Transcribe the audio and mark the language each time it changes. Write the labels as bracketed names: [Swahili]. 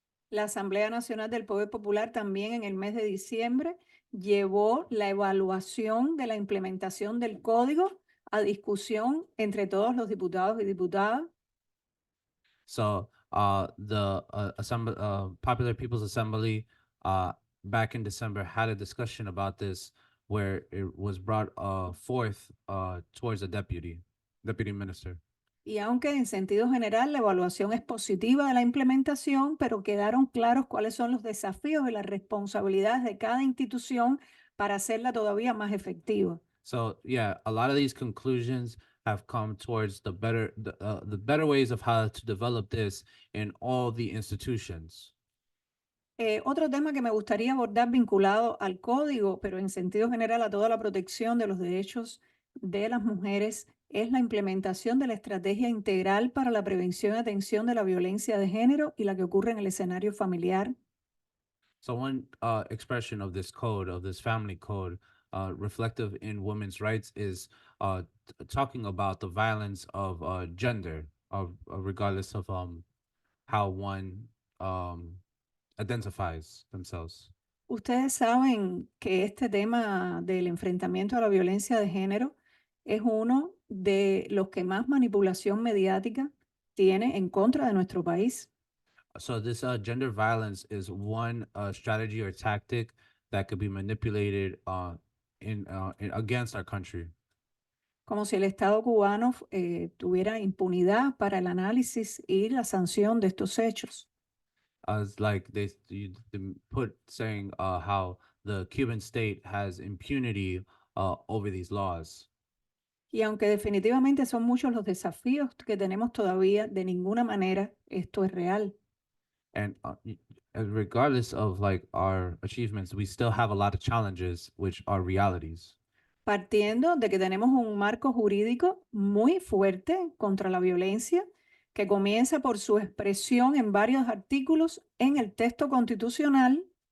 [Spanish] La Asamblea Nacional del Poder Popular también en el mes de diciembre llevó la evaluación de la implementación del código a discusión entre todos los diputados y diputadas. [English] So the Popular People's Assembly back in December had a discussion about this where it was brought forth towards the deputy minister. [Spanish] Y aunque en sentido general la evaluación es positiva de la implementación, pero quedaron claros cuáles son los desafíos y las responsabilidades de cada institución para hacerla todavía más efectiva. [English] So yeah, a lot of these conclusions have come towards the better ways of how to develop this in all the institutions. [Spanish] Otro tema que me gustaría abordar vinculado al código, pero en sentido general a toda la protección de los derechos de las mujeres, es la implementación de la estrategia integral para la prevención y atención de la violencia de género y la que ocurre en el escenario familiar. [English] So one expression of this code, of this family code, reflective in women's rights is talking about the violence of gender, regardless of how one identifies themselves. [Spanish] Ustedes saben que este tema del enfrentamiento a la violencia de género es uno de los que más manipulación mediática tiene en contra de nuestro país. [English] So this gender violence is one strategy or tactic that could be manipulated against our country. [Spanish] Como si el Estado cubano tuviera impunidad para el análisis y la sanción de estos hechos. [English] As like they put saying how the Cuban state has impunity over these laws. [Spanish] Y aunque definitivamente son muchos los desafíos que tenemos todavía, de ninguna manera esto es real. [English] And regardless of like our achievements, we still have a lot of challenges, which are realities. [Spanish] Partiendo de que tenemos un marco jurídico muy fuerte contra la violencia, que comienza por su expresión en varios artículos en el texto constitucional.